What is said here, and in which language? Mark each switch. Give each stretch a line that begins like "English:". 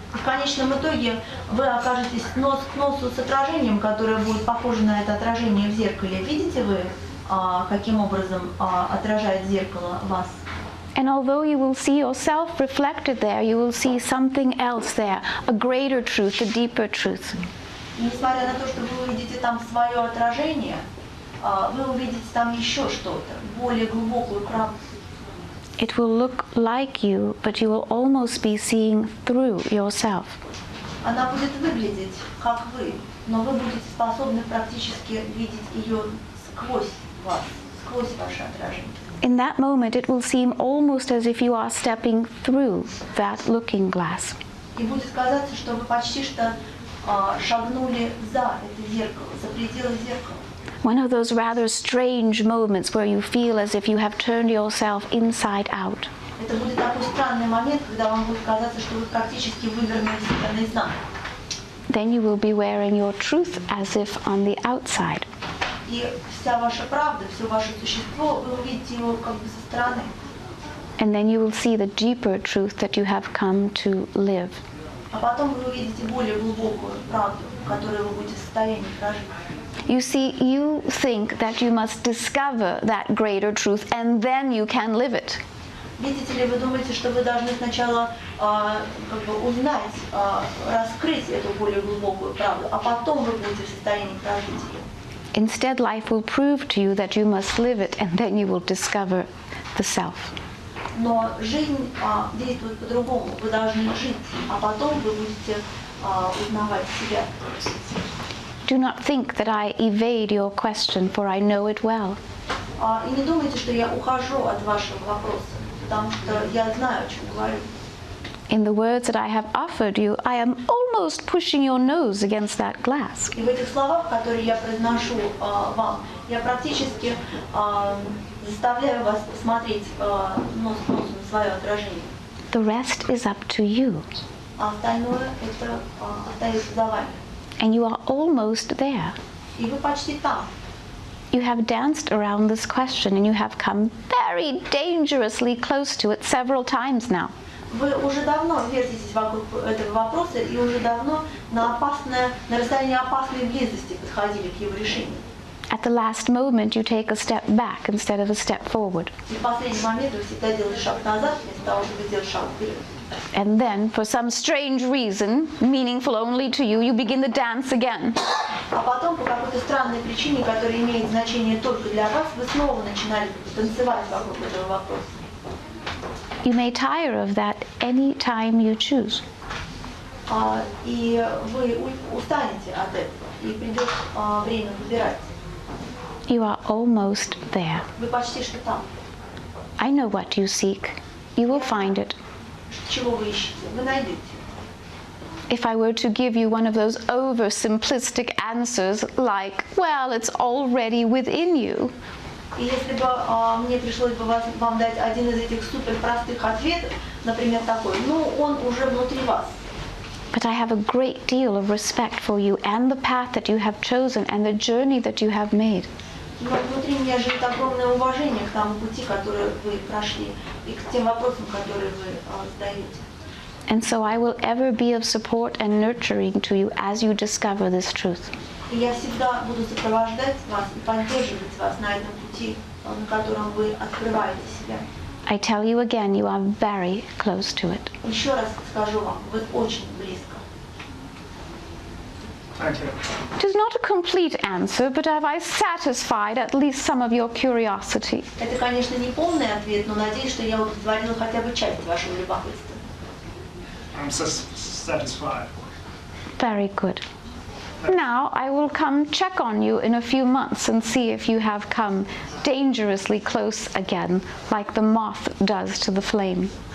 Russian: В конечном итоге вы окажетесь нос к носу с отражением, которое будет похоже на это отражение в зеркале. Видите вы, каким образом отражает зеркало вас?
English: And although you will see yourself reflected there, you will see something else there, a greater truth, a deeper truth.
Russian: И несмотря на то, что вы увидите там свое отражение, вы увидите там еще что-то, более глубокую правду.
English: It will look like you, but you will almost be seeing through yourself.
Russian: Она будет выглядеть как вы, но вы будете способны практически видеть ее сквозь вас, сквозь ваше отражение.
English: In that moment, it will seem almost as if you are stepping through that looking glass.
Russian: И будет казаться, что вы почти что шагнули за это зеркало, за пределы зеркала.
English: One of those rather strange moments where you feel as if you have turned yourself inside out.
Russian: Это будет такой странный момент, когда вам будет казаться, что вы практически вывернули себя наизнанку.
English: Then you will be wearing your truth as if on the outside.
Russian: И вся ваша правда, все ваше существо, вы увидите его как бы со стороны.
English: And then you will see the deeper truth that you have come to live.
Russian: А потом вы увидите более глубокую правду, которую вы будете в состоянии прожить.
English: You see, you think that you must discover that greater truth and then you can live it.
Russian: Видите ли, вы думаете, что вы должны сначала как бы узнать, раскрыть эту более глубокую правду, а потом вы будете в состоянии прожить ее.
English: Instead, life will prove to you that you must live it and then you will discover the self.
Russian: Но жизнь действует по-другому. Вы должны жить, а потом вы будете узнавать себя.
English: Do not think that I evade your question, for I know it well.
Russian: И не думайте, что я ухожу от вашего вопроса, потому что я знаю, о чем говорю.
English: In the words that I have offered you, I am almost pushing your nose against that glass.
Russian: И в этих словах, которые я произношу вам, я практически заставляю вас посмотреть нос к носу на свое отражение.
English: The rest is up to you.
Russian: А остальное это остается за вами.
English: And you are almost there.
Russian: И вы почти там.
English: You have danced around this question and you have come very dangerously close to it several times now.
Russian: Вы уже давно вертитесь вокруг этого вопроса и уже давно на расстоянии опасной близости подходили к его решению.
English: At the last moment, you take a step back instead of a step forward.
Russian: И в последний момент вы всегда делаете шаг назад, вместо того, чтобы сделать шаг вперед.
English: And then, for some strange reason, meaningful only to you, you begin the dance again.
Russian: А потом, по какой-то странной причине, которая имеет значение только для вас, вы снова начинали танцевать вокруг этого вопроса.
English: You may tire of that any time you choose.
Russian: И вы устанете от этого, и придет время выбирать.
English: You are almost there.
Russian: Вы почти что там.
English: I know what you seek. You will find it.
Russian: Чего вы ищете? Вы найдете.
English: If I were to give you one of those oversimplistic answers like, well, it's already within you,
Russian: И если бы мне пришлось бы вам дать один из этих супер простых ответов, например, такой, ну, он уже внутри вас.
English: But I have a great deal of respect for you and the path that you have chosen and the journey that you have made.
Russian: Но внутри меня живет огромное уважение к тому пути, который вы прошли, и к тем вопросам, которые вы задаете.
English: And so I will ever be of support and nurturing to you as you discover this truth.
Russian: И я всегда буду сопровождать вас и поддерживать вас на этом пути, на котором вы открываете себя.
English: I tell you again, you are very close to it.
Russian: Еще раз скажу вам, вы очень близко.
English: Thank you. It is not a complete answer, but have I satisfied at least some of your curiosity?
Russian: Это, конечно, не полный ответ, но надеюсь, что я удовлетворила хотя бы часть вашего любопытства.
English: I'm satisfied. Very good. Now I will come check on you in a few months and see if you have come dangerously close again, like the moth does to the flame.